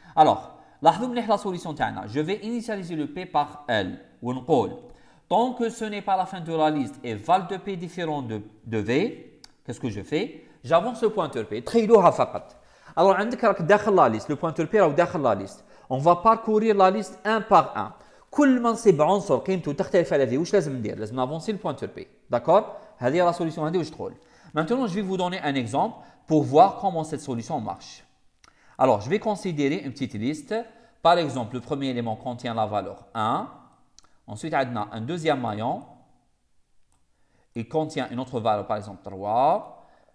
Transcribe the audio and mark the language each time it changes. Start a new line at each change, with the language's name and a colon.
French: Alors, la solution, je vais initialiser le P par L. Tant que ce n'est pas la fin de la liste et val de P différent de V, qu'est-ce que je fais? J'avance le pointeur P. Alors, le pointeur P est dans la liste. On va parcourir la liste un par un.
Arabic: كل ما نصيب عنصر قيمته تختلف على V, واش لازم ندير؟ لازم
French: avancer le pointeur P. D'accord?
Arabic: هذه هي la solution هذه واش تقول.
French: Maintenant, je vais vous donner un exemple pour voir comment cette solution marche. Alors, je vais considérer une petite liste. Par exemple, le premier élément contient la valeur 1. Ensuite, on a un deuxième maillon. Il contient une autre valeur, par exemple 3.